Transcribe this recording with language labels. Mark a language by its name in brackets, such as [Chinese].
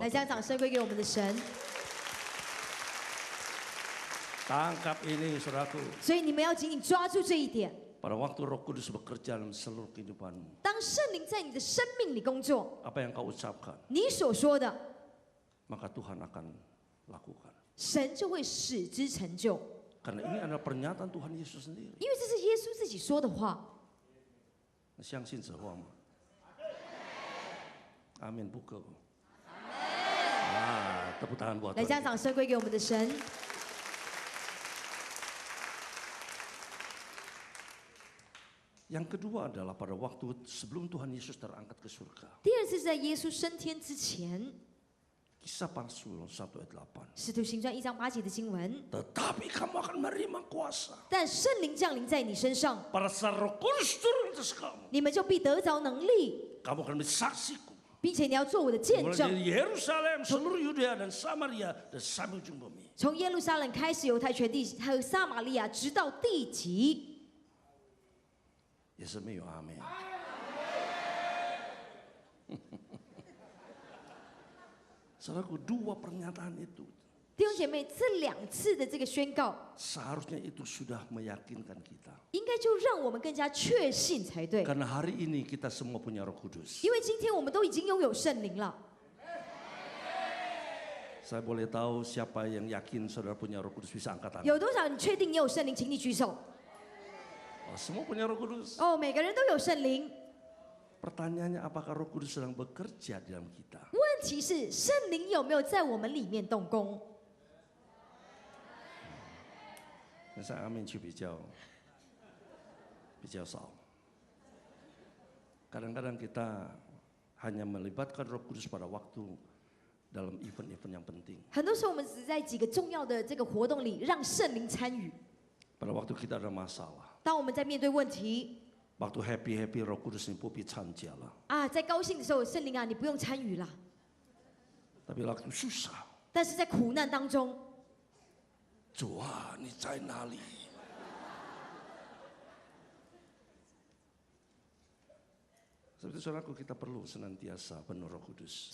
[Chinese] 来，将掌声归给我们的神。 [Indonesian] Tangkap ini saudaraku. [Chinese] 所以你们要紧紧抓住这一点。 [Indonesian] Pada waktu Roh Kudus bekerja dalam seluruh kehidupanmu, [Chinese] 当圣灵在你的生命里工作， [Indonesian] apa yang kau ucapkan, [Chinese] 你所说的， [Indonesian] maka Tuhan akan lakukan. [Chinese] 神就会使之成就， [Indonesian] Karena ini adalah pernyataan Tuhan Yesus sendiri. [Chinese] 因为这是耶稣自己说的话。相信这话吗？阿门不够。 [Indonesian] tepuk tangan buat [Chinese] 来，将 [Indonesian] Tuhan. [Chinese] 掌声归给我们的神。 [Indonesian] Yang kedua adalah pada waktu sebelum Tuhan Yesus terangkat ke surga. [Chinese] 第二次是在耶稣升天之前， [Indonesian] Kisah para Rasul 1 ayat 8. [Chinese] 使徒行传1章8节的经文。 [Indonesian] Tetapi kamu akan menerima kuasa [Chinese] 但圣灵降临在你身上， [Indonesian] pada saat Roh Kudus turun atas kamu. [Chinese] 你们就必得着能力， [Indonesian] Kamu akan menjadi saksiku. [Chinese] 并且你要做我的见 [Indonesian] Mulai [Chinese] 证。 [Indonesian] dari Yerusalem, seluruh Yudea dan Samaria dan sampai ujung bumi. [Chinese] 从耶路撒冷开始，犹太全地还有撒玛利亚，直到地极。也是没有阿门。 [Indonesian] Saudaraku, dua pernyataan itu [Chinese] 弟兄姐妹，这两次的这个宣告， [Indonesian] seharusnya itu sudah meyakinkan kita. [Chinese] 应该就让我们更加确信才对。 [Indonesian] Karena hari ini kita semua punya Roh Kudus. [Chinese] 因为今天我们都已经拥有圣灵了。 [Indonesian] Saya boleh tahu siapa yang yakin saudara punya Roh Kudus, bisa angkat tangan. [Chinese] 有多少你确定你有圣灵？请你举手。 [Indonesian] Oh, semua punya Roh Kudus. [Chinese] 哦，每个人都有圣灵。 [Indonesian] Pertanyaannya apakah Roh Kudus sedang bekerja di dalam kita? [Chinese] 问题是圣灵有没有在我们里面动工？ [Indonesian] Saya amin [Chinese] 去比较少. [Indonesian] Kadang-kadang kita hanya melibatkan Roh Kudus pada waktu dalam event-event yang penting. [Chinese] 很多时候我们只是在几个重要的这个活动里让圣灵参与。 [Indonesian] Pada waktu kita ada masalah, [Chinese] 当我们在面对问题 [Indonesian] waktu happy Roh Kudus ini pupi [Chinese] 参加了. 啊，在高兴的时候，圣灵啊，你不用参与啦。 [Indonesian] Tapi waktu susah, [Chinese] 但是在苦难当中，主啊，你在哪里？ [Indonesian] Seperti saudaraku, kita perlu senantiasa penuh Roh Kudus.